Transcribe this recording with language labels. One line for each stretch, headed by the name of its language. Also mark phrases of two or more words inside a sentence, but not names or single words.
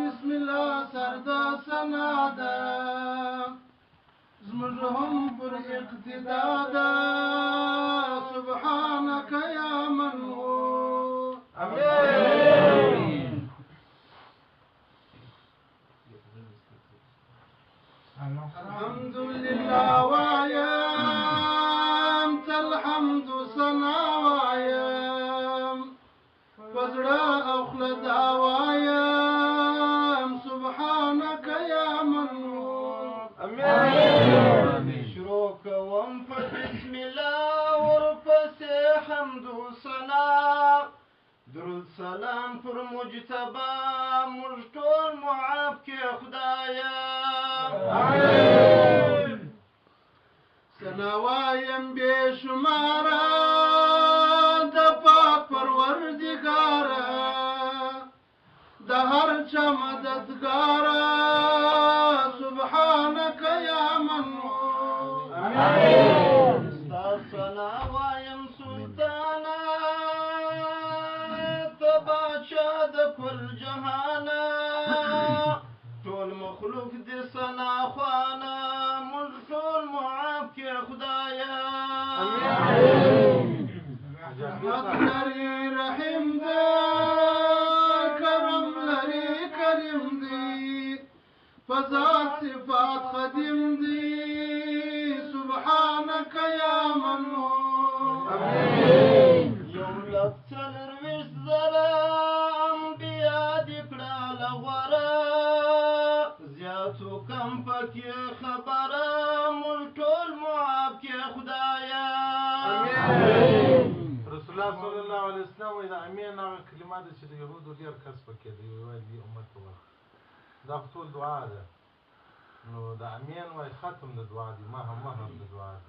Pashto: الله سر د ثنا ده زموږ هم پر اقتدا ده
Arabic: سبحانك يا من هو
Pashto: آمين.
Arabic: الحمد لله
Pashto: وایم الحمد ثنا وایم فزړه او خوله دا وایم
Arabic: سبحانك يا من هو
Pashto: آمين. شروع کوم په
Arabic: بسم الله
Pashto: ورپسې حمد و ثنا درود سلام پر مجتبا موږ ټول معاف کې خدایا آمین. ثنا وایم بې شماره د پاک پروردګاره د هر چا مددګاره
Arabic: سبحانك يا من هو
Pashto: آمین. ستا ثنا وایم سلطانه ته باچا د کل جهانه ټول مخلوق دې ثنا خوانه موږ ټول معاف کې خدایا رحمت لري رحیم دی کرم لري کریم دی فذات صفات قدیم دی
Arabic: سبحانك يا من هو
Pashto: یو لک څلرویشت زره انبیا دې کړله غوره زیاتو کم پکې خبره موږ ټول معاف کې خدایا رسول الله
Arabic: صلی الله علیه وسلم
Pashto: وایي د امین هغه کلمات چې د یهودو ډېر کس پکې دی وایي امت ته وایي دا خو ټول دعا ده نو د امین وایي ختم د دعا دی مهم د دعا دی